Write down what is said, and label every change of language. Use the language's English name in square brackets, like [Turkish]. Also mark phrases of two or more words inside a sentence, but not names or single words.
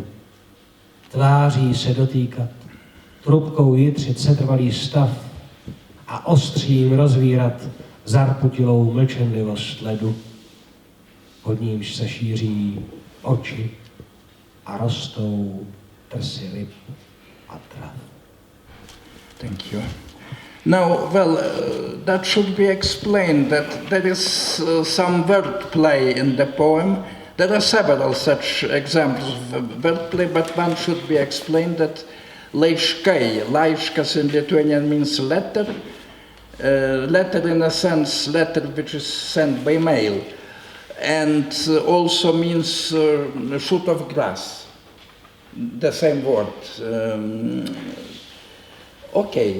[Czech] Tváří se dotýkat, trubkou jitřit setrvalý stav a ostřím rozvírat zarputilou mlčenlivost ledu, pod nímž se šíří oči a rostou trsy ryb a trav. [English] Thank you. Now, well, that should be explained that there is some wordplay in the poem. There are several such examples of wordplay, but one should be explained that [Lithuanian] laiškai, laiškas [English] in Lithuanian means letter, letter in a sense, letter which is sent by mail, and also means shoot of grass, the same word. Okay.